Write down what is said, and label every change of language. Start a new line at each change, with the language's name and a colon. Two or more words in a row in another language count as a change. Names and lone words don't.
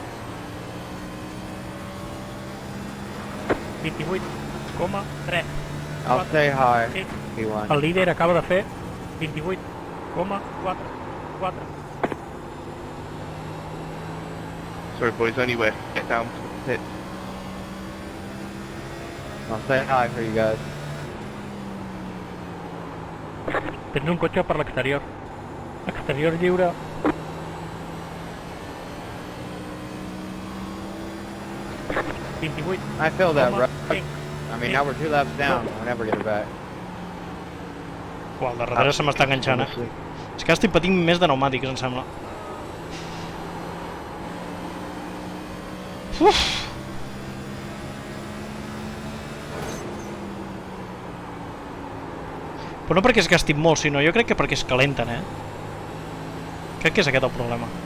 Catalan: Uf. 28, 3,
English: I'll say hi, P1.
Catalan: El líder acaba de fer 28,44.
English: Sorry, boys, anyway, get down to the pit. I'll say hi for you guys.
Catalan: Tens un cotxe per l'exterior. Exterior lliure.
English: I feel that, right?
Catalan: 28,5.
English: I mean, now we're 2 laps down. We'll never get it back.
Catalan: Uau, el de darrere se m'està enganxant, És que estic patint més de pneumàtics, em sembla. Uf! Però no perquè es gastin molt, sinó jo crec que perquè es calenten, Crec que és aquest el problema.